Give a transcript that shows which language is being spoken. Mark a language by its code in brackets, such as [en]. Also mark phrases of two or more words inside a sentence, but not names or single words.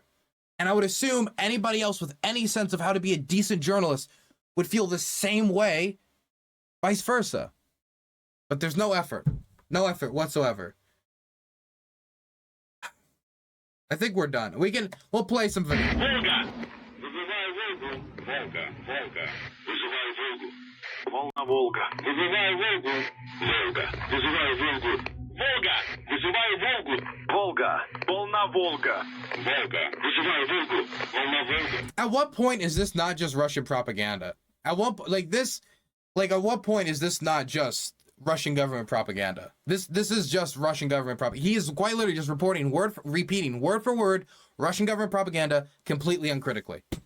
[en] And I would assume anybody else with any sense of how to be a decent journalist would feel the same way, vice versa. But there's no effort whatsoever. I think we're done. We'll play some video. [ru] Волга! Вызывай Волгу! Волга! Волга! Вызывай Волгу! Волна Волга! Вызывай Волгу! Волга! Вызывай Волгу! Волга! Вызывай Волгу! Волга! Волна Волга! Волга! Вызывай Волгу! Волна Волга! [en] At what point is this not just Russian propaganda? At what point is this not just Russian government propaganda? This is just Russian government propaganda. He is quite literally just repeating word for word Russian government propaganda completely uncritically.